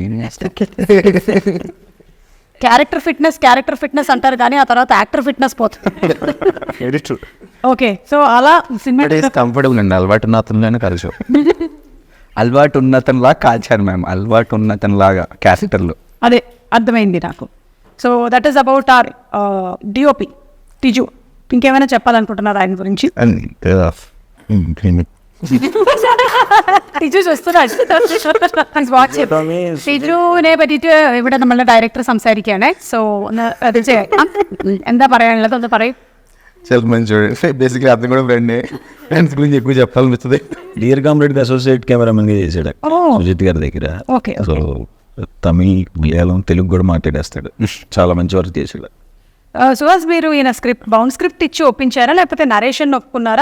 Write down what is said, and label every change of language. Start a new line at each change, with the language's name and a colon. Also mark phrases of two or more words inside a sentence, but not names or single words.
English: character fitness
Telugu: అంటారు కానీ ఆ తర్వాత
English: actor fitness
Telugu: పోతుంది. ఓకే, సో అలా సినిమా కంఫర్టబుల్ అండి. అలవాటు ఉన్న అతనిలోనే కలిసి అలవాటు ఉన్నతనిలాగా కాల్చాను మ్యామ్. అలవాటు ఉన్నతనిలాగా క్యారెక్టర్లో. అదే అర్థమైంది నాకు.
English: So that is about our DOP Tiju.
Telugu: ఇంకేమైనా చెప్పాలనుకుంటున్నారు ఆయన గురించి?
Malayalam: ടിജു ടിജുവിനെ പറ്റിയിട്ട് ഇവിടെ നമ്മളുടെ ഡയറക്ടർ സംസാരിക്കുകയാണ്. സോ ഒന്ന് അത് എന്താ പറയാനുള്ളത് ഒന്ന് പറയും.
Telugu: చాలా మంచి బేసిక్లీ అతను కూడా ఫ్రెండ్స్ గురించి ఎక్కువ చెప్పాలనిపిస్తుంది. డియర్ కామ్రేడ్ అసోసియేట్ కెమెరామెన్గా చేశాడు సుజిత్ గారి దగ్గర. ఓకే. సో తమిళ్, మలయాళం, తెలుగు కూడా మాట్లాడేస్తాడు. చాలా మంచి వర్క్ చేశాడు. సుహాస్, మీరు ఈయన
English: bound script
Telugu: ఇచ్చి ఒప్పించారా లేకపోతే నరేషన్ ఒప్పుకున్నారా?